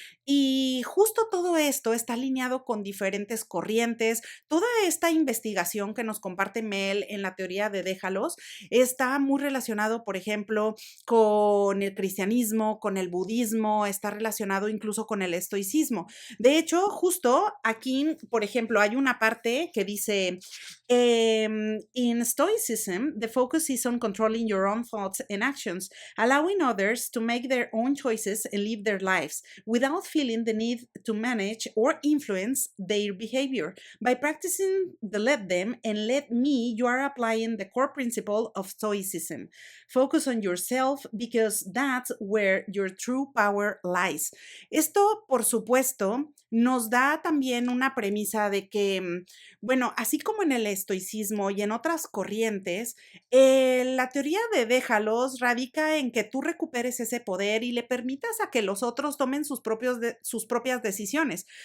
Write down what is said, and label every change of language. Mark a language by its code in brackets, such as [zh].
[es] Y justo todo esto está alineado con diferentes corrientes. Toda esta investigación que nos comparte Mel en la teoría de Déjalos está muy relacionado, por ejemplo, con el cristianismo, con el budismo, está relacionado incluso con el estoicismo. De hecho, justo aquí, por ejemplo, hay una parte que dice, [en] in Stoicism, the focus is on controlling your own thoughts and actions, allowing others to make their own choices and live their lives without feeling the need to manage or influence their behavior. By practicing the let them and let me, you are applying the core principle of Stoicism. Focus on yourself because that's where your true power lies. [es] Esto, por supuesto, nos da también una premisa de que, bueno, así como en el estoicismo y en otras corrientes, la teoría de déjalos radica en que tú recuperes ese poder y le permitas a que los otros tomen sus propias decisiones.